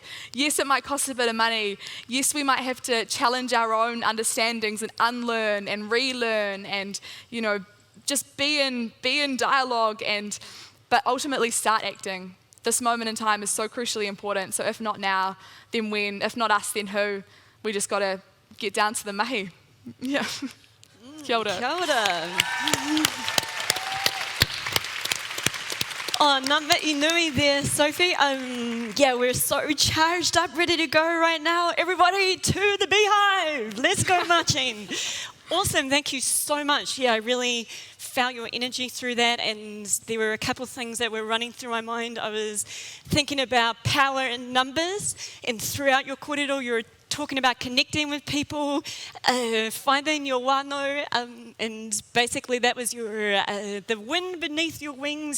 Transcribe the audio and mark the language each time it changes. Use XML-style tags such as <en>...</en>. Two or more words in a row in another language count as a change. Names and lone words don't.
<en>Yes, it might cost a bit of money. Yes, we might have to challenge our own understandings and unlearn and relearn and, just be in dialogue but ultimately start acting. This moment in time is so crucially important. So if not now, then when? If not us, then who? We just got to get down to the mahi.</en> <mi>Yeah. Kia ora. Kia ora. Oh, ngā mihi nui there, Sophie.</mi> <en>We're so charged up, ready to go right now. Everybody to the beehive. Let's go marching. Awesome, thank you so much. Yeah, I really felt your energy through that, and there were a couple of things that were running through my mind. I was thinking about power in numbers, and throughout your kōrero, you're talking about connecting with people, finding your wānau, and basically that was your the wind beneath your wings.</en>